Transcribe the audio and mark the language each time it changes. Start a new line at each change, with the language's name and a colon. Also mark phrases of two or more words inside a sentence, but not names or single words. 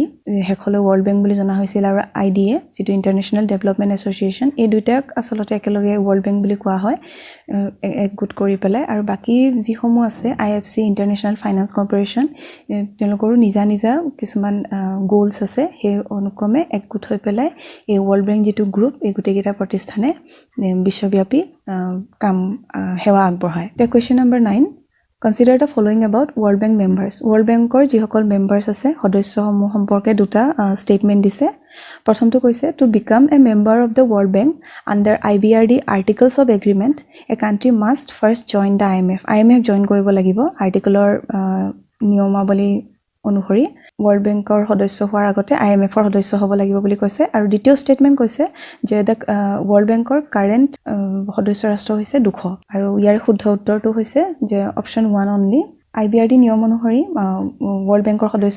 Assamese: হেখলৈ ৱৰ্ল্ড বেংক বুলি জনা হৈছিল আৰু IDA যেটো ইন্টাৰনেশ্যনেল ডেভেলপমেন্ট এছ'চিয়েশ্যন এই দুটাক আসলতে একেলগে ৱৰ্ল্ড বেংক বুলি কোৱা হয় একগোট কৰি পেলাই আৰু বাকি যিসমূহ আছে IFC ইন্টাৰনেশ্যনেল ফাইনান্স কৰ্পোৰেচন তেওঁলোকৰো নিজা কিছুমান গোলছ আছে সেই অনুক্ৰমে একগোট হৈ পেলাই এই ৱৰ্ল্ড বেংক যেটো গ্ৰুপ এই গোটেইকেইটা প্ৰতিষ্ঠানে বিশ্বব্যাপী কাম সেৱা আগবঢ়ায় তে
English: question number
Assamese: 9
English: Consider the following about World Bank members.
Assamese: World Bankor যিসকল members আছে সদস্যসমূহ সম্পৰ্কে দুটা statement দিছে প্ৰথমটো কৈছে
English: to become a member of the World Bank under IBRD articles of agreement a country must first join the IMF join
Assamese: কৰিব লাগিব আৰ্টিকলৰ নিয়মাৱলী অনুসৰি World Bankor সদস্য হোৱাৰ আগতে IMFৰ সদস্য হ'ব লাগিব বুলি কৈছে আৰু দ্বিতীয় statement কৈছে যে World Bankor current সদস্য ৰাষ্ট্ৰ হৈছে 200 আৰু ইয়াৰ শুদ্ধ উত্তৰটো হৈছে যে
English: option 1 only
Assamese: IBRD নিয়ম অনুসৰি World Bankor সদস্য